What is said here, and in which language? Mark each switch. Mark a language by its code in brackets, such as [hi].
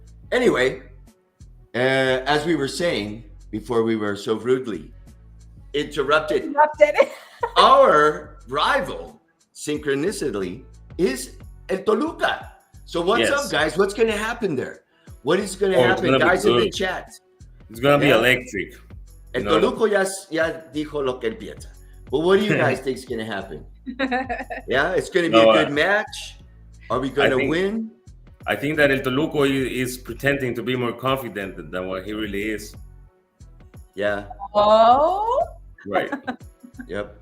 [en] Anyway, as we were saying before we were so rudely interrupted. Our rival, synchronicity, is El Toluca. So what's up, guys? What's going to happen there? What is going to happen, guys, in the chat? It's going to be electric. [es] El Toluco ya dijo lo que él piensa. [en] But what do you guys think is going to happen? Yeah, it's going to be a good match. Are we going to win? I think that El Toluco is pretending to be more confident than what he really is. Yeah. Oh. Right. Yep.